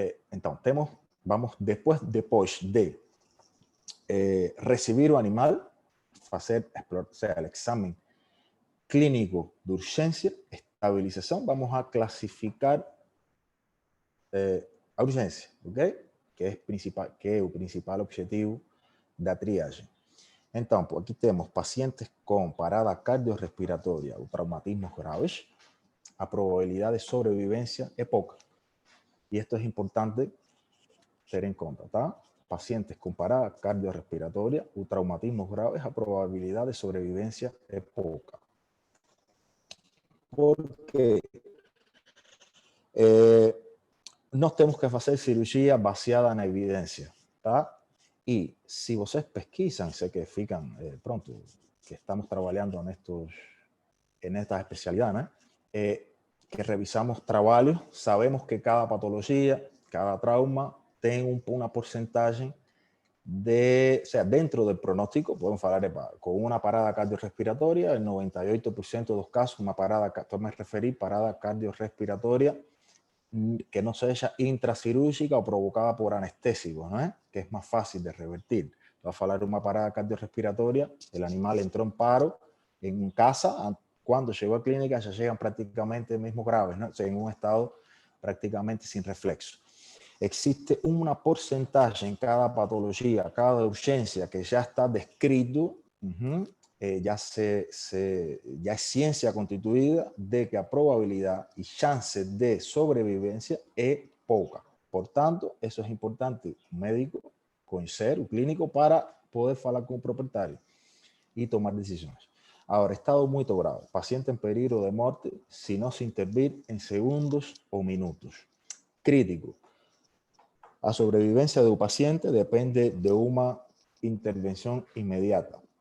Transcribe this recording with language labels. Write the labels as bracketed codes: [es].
[es] Entonces, vamos después de recibir [pt] o animal, [es] hacer el examen clínico de urgencia, estabilización, vamos a clasificar a urgencia, ¿ok? Que es el principal objetivo [pt] da triagem. Então, aqui temos pacientes com parada cardiorrespiratória ou traumatismos graves, a probabilidade de sobrevivência é pouca. E isto é importante ter em conta, tá? Pacientes com parada cardiorrespiratória ou traumatismos graves, a probabilidade de sobrevivência é pouca. Porque nós temos que fazer cirurgia baseada na evidência, tá? [es] Y si ustedes pesquisan, sé que fican pronto, que estamos trabajando en estas especialidades, que revisamos trabajos, sabemos que cada patología, cada trauma, tiene una porcentaje de, o sea, dentro del pronóstico, podemos hablar con una parada cardiorrespiratoria, el 98% de los casos, una parada, me referí, parada cardiorrespiratoria, que no sea intracirúrgica o provocada por anestésicos, ¿no? Que es más fácil de revertir. Va a hablar de una parada cardiorrespiratoria, el animal entró en paro en casa, cuando llegó a clínica ya llegan prácticamente mismo graves, ¿no? O sea, en un estado prácticamente sin reflexo. Existe una porcentaje en cada patología, cada urgencia que ya está descrito, ya es ciencia constituida de que la probabilidad y chance de sobrevivencia es poca. Por tanto, eso es importante, un médico [pt] conhecer, o clínico, para poder falar com o proprietário e tomar decisões. Agora, estado muito grave, paciente em perigo de morte se não se intervir em segundos ou minutos. Crítico, a sobrevivência do paciente depende de uma intervenção imediata.